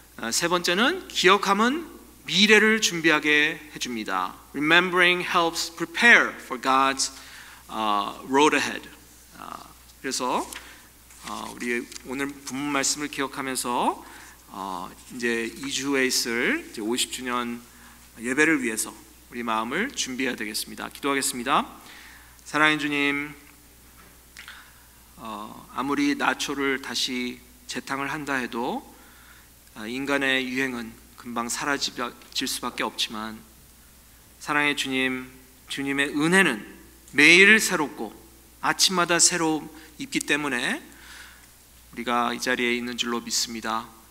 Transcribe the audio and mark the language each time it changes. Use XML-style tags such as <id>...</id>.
<ko>세 번째는 기억함은 미래를 준비하게 해줍니다.</ko> <en>Remembering helps prepare for God's road ahead.</en> <ko>그래서 우리 오늘 본문 말씀을 기억하면서 이제 2주 후에 있을 이제 50주년 예배를 위해서 우리 마음을 준비해야 되겠습니다. 기도하겠습니다. 사랑하는 주님, 아무리 나초를 다시 재탕을 한다 해도 인간의 유행은 금방 사라질 수밖에 없지만 사랑의 주님, 주님의 은혜는 매일 새롭고 아침마다 새로 있기 때문에 우리가 이 자리에 있는 줄로 믿습니다.</ko>